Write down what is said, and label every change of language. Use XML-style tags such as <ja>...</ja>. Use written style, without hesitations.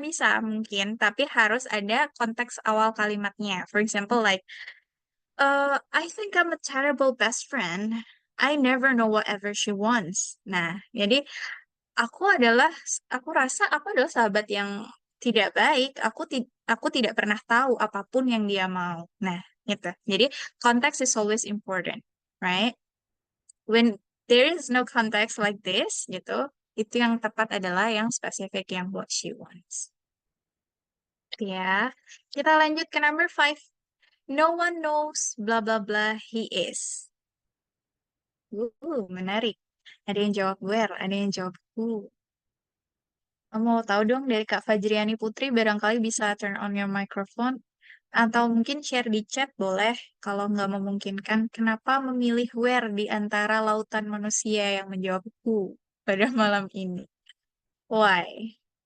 <id>Bisa mungkin, tapi harus ada konteks awal kalimatnya.</id> <en>For example, like I think I'm a terrible best friend. I never know whatever she wants.</en> <id>Nah, jadi aku adalah, aku rasa aku adalah sahabat yang tidak baik. Aku tidak pernah tahu apapun yang dia mau. Nah, gitu.</id> <en>Jadi context is always important, right? When there is no context like this, gitu,</en> <id>itu yang tepat adalah yang spesifik yang</id> <en>what she wants.</en> <id>Ya, kita lanjut ke number 5.</id> <en>No one knows blah blah blah he is.</en> <id>Menarik. Ada yang jawab where, ada yang jawab who. Mau tahu dong dari Kak Fajriani Putri, barangkali bisa</id> <en>turn on your microphone.</en> <id>Atau mungkin share di chat boleh, kalau nggak memungkinkan. Kenapa memilih where di antara lautan manusia yang menjawab who pada malam ini? Why?</id>